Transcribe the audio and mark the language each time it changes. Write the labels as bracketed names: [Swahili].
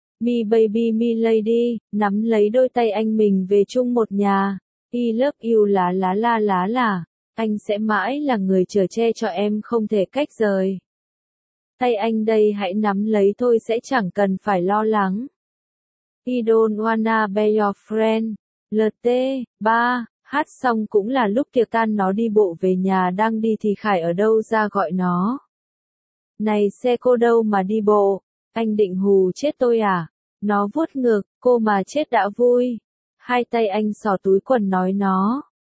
[English] Me baby me lady, [Vietnamese] nắm lấy đôi tay anh mình về chung một nhà. [English] I love you la la [Vietnamese] la la la. Anh sẽ mãi là người chở che cho em không thể cách rời. Tay anh đây hãy nắm lấy thôi, sẽ chẳng cần phải lo lắng. [English] I don't wanna be your friend. [Vietnamese] LT, ba, hát xong cũng là lúc kia tan nó đi bộ về nhà, đang đi thì Khải ở đâu ra gọi nó. Này xe cô đâu mà đi bộ, anh định hù chết tôi à? Nó vuốt ngực, cô mà chết đã vui. Hai tay anh xỏ túi quần nói nó.